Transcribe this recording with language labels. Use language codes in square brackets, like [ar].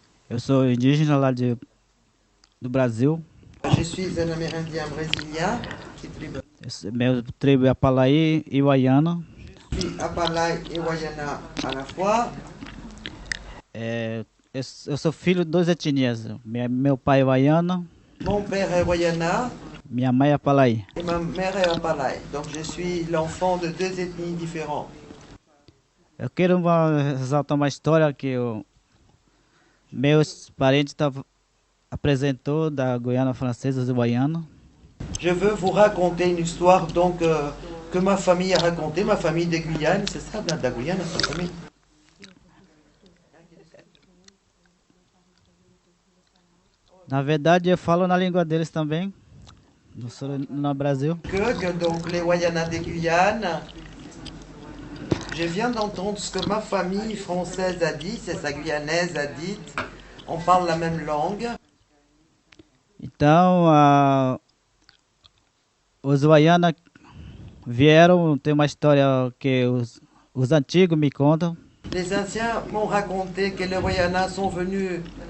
[pt] Eu sou indígena lá do Brasil. [fr] Je suis un Amérindien brésilien. [pt] Meu tribo é Apalaí e Wayana. [fr] Je suis Apalai et Wayana à la fois. [pt] Eu sou filho de duas etnias. Meu pai é Wayana. [fr] Mon père est Wayana. [pt] Minha mãe é Apalaí. [fr] Et ma mère est Apalai. Donc je suis l'enfant de deux ethnies différentes. [pt] Eu quero exaltar uma história que meus parentes apresentou da Guiana Francesa de Wayana. [fr] Je veux vous raconter une histoire donc que ma famille a racontée, ma famille de Guyane, c'est ça, de la Guyane, sa famille. [pt] Na verdade, eu falo na língua deles também, no Brasil. [fr] Que donc les Wayana de Guyane. Je viens d'entendre ce que ma famille française a dit, c'est sa guyanaise a dit. On parle la même langue. [pt] Então, os Wayana vieram, tem uma história que os antigos me contam. [fr] Les anciens m'ont raconté que les Wayana sont venus